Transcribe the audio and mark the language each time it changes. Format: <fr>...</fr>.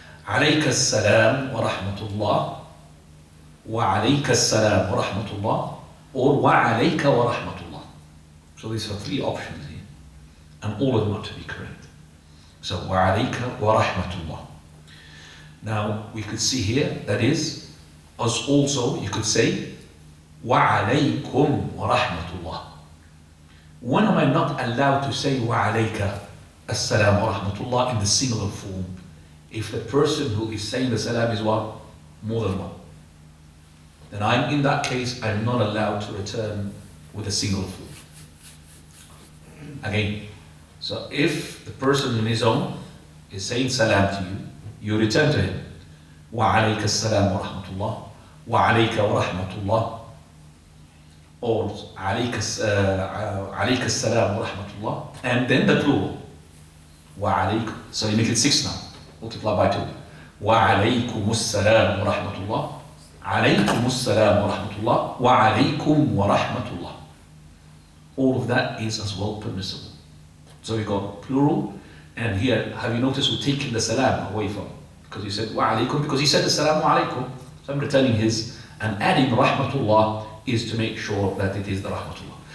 <ar>عليك السلام ورحمة الله, وعليك السلام ورحمة الله, or وعليك ورحمة الله.</ar> <en>So these are three options here, and all of them are to be correct.</en> <ar>So وعليك ورحمة الله.</ar> <en>Now we could see here, that is, as also you could say</en> <ar>وعليكم ورحمة الله.</ar> <en>When am I not allowed to say</en> <ar>وعليك السلام ورحمة الله</ar> <en>in the singular form? If the person who is saying the salam is one, more than one, then in that case, I'm not allowed to return with a single form. Again, so if the person on his own is saying salam to you, you return to him.</en> <ar>وعليك السلام ورحمة الله, وعليك ورحمة الله, or عليك السلام ورحمة الله,</ar> <en>and then the plural. وعليك, so you make it 6 now. Multiply by 2.</en> <ar>وعليكم السلام ورحمة الله, عليكم السلام ورحمة الله, وعليكم ورحمة الله.</ar> <en>All of that is as well permissible. So we got plural, and here, have you noticed we're taking the salam away from? Because you said وعليكم, because he said the salam عليكم. So I'm returning his, and adding rahmatullah is to make sure that it is the rahmatullah.</en>